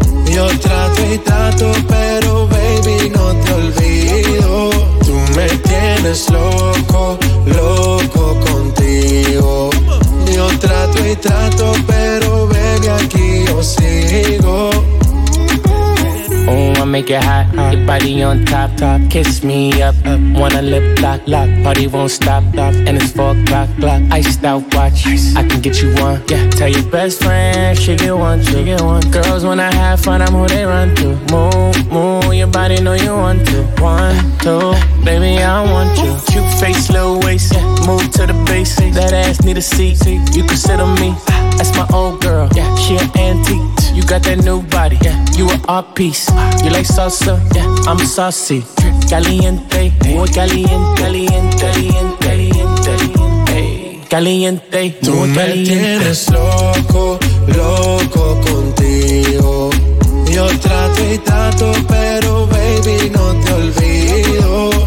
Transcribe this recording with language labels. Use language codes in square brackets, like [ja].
[es] Yo trato y trato, pero baby, no te olvido. Tú me tienes loco, loco contigo. Yo trato y trato, pero baby, aquí yo sigo. [en] Oh, I make it hot, your body on top, top. Kiss me up, wanna lip lock, lock. Party won't stop, stop, and it's 4 o'clock. Iced out watch, ice. I can get you one, yeah. Tell your best friend, she get one, she get one. Girls, when I have fun, I'm who they run to. Move, move, your body know you want to. One, two, baby, I want you. Cute face, little waist, yeah. Move to the bass, that ass need a seat. You can sit on me, that's my old girl. Yeah, she an antique. You got that new body, yeah. You a art piece. You like salsa, yeah. I'm saucy. [es] Caliente, muy caliente, caliente, caliente, caliente, caliente. Tú me tienes loco, loco contigo. Yo trato y trato, pero baby, no te olvido.